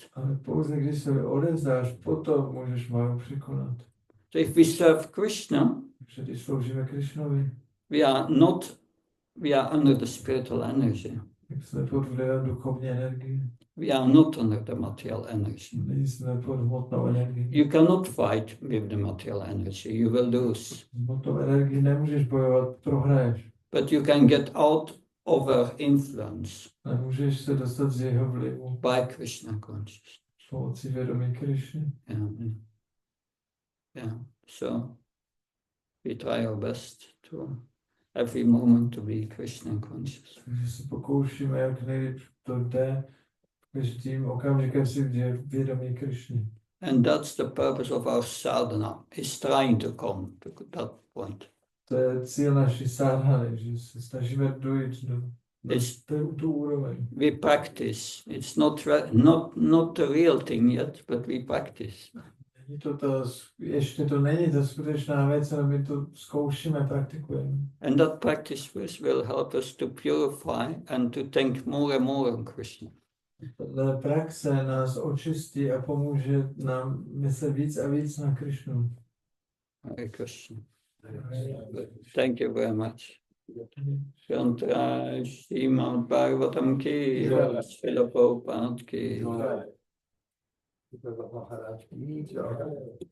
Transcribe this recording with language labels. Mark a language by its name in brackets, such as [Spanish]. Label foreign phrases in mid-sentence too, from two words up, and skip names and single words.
[Czech] Ale pouze když se odevzdáš, potom můžeš máju překonat. [English] So if we serve Krishna, [Czech] Takže když sloužíme Krišnovi, [English] we are under the spiritual energy. [Czech] tak jsme pod vlivem duchovní energie. [English] We are not under the material energy. [Czech] Nejsme pod hmotnou energií. [English] You cannot fight with the material energy, you will lose. [Czech] S hmotnou energií nemůžeš bojovat, prohraješ. [English] But you can get out of her influence [Czech] Ale můžeš se dostat z jeho vlivu [English] by Krishna consciousness. [Czech] pomocí vědomí Krišny. [English] Yeah. So we try our best to every moment to be Krishna conscious. [Czech] Takže se pokoušíme, jak nejlíp to jde, každým okamžikem si vědomí Krišny. [English] And that's the purpose of our sadhana, is trying to come to that point. [Czech] To je cíl naší sadhany, že se snažíme dojít na tu úroveň. [English] We practice. It's not the real thing yet, but we practice. [Czech] Ještě to není ta skutečná věc, ale my to zkoušíme, praktikujeme. [English] And that practice will help us to purify and to think more and more on Krishna. [Czech] Tato praxe nás očistí a pomůže nám myslet víc a víc na Krišnu. [English] Hare Krishna. Thank you very much. Chanting Srimad Bhagavatam ki, Srila Prabhupada ki. [Hindi] Maharaj ki jai.